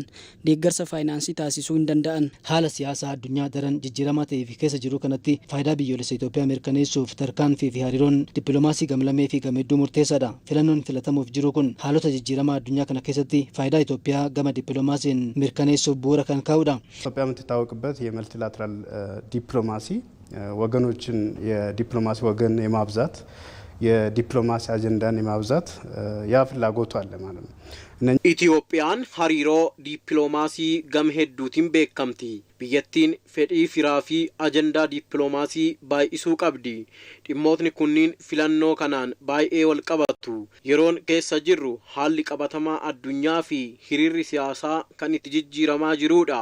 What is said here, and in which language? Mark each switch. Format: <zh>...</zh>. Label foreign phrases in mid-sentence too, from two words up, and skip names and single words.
<om>Deeggarsa faayinaansii taasisuu hin danda'an. Haala siyaasaa addunyaa daran jijjiiramaa ta'ee fi keessa jiru kanatti faayidaa biyyoolessa Itoophiyaa mirkaneessuuf tarkaanfii fi hariiroon dippiloomaasii gamlamee fi gameedduu murteessaadha. Filannoon filatamuuf jiru kun haalota jijjiiramaa addunyaa kana keessatti faayidaa Itoophiyaa gama dippiloomaasiin mirkaneessuuf bu'uura kan kaa'udha.</om> <am>ኢትዮጵያ የምትታወቅበት የመልቲላተራል ዲፕሎማሲ ወገኖችን የዲፕሎማሲ ወገን የማብዛት የዲፕሎማሲ አጀንዳን የማብዛት ያ ፍላጎቱ አለ ማለት ነው።</am> <om>Itiyoophiyaan hariiroo dippiloomaasii gam hedduutiin beekamti. Biyyattiin fedhii firaa fi ajandaa dippiloomaasii baay'isuu qabdi. Dhimmootni kunniin filannoo kanaan baay'ee wal qabatu. Yeroon keessa jirru haalli qabatamaa addunyaa fi hiriirri siyaasaa kan itti jijjiiramaa jirudha.</om>